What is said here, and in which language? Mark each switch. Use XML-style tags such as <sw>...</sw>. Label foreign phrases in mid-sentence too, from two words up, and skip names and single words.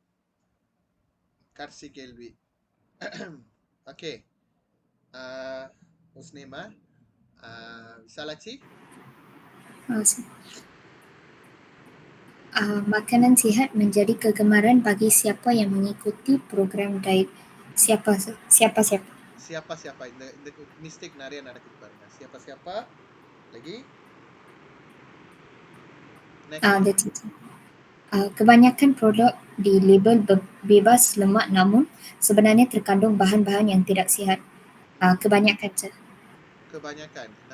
<ms>Kasih கேள்வி. Okay.</ms> <en>What's name? Visalachi?</en> <ms>Makanan sihat menjadi kegemaran bagi siapa yang mengikuti program diet. Siapa? Siapa?</ms> <ta>இந்த mistake நிறைய நடக்குது பாருங்க.</ta> <ms>Siapa? Lagi? Next. Kebanyakan produk di label bebas lemak namun sebenarnya terkandung bahan-bahan yang tidak sihat. Kebanyakan je. Kebanyakan. Dah</ms>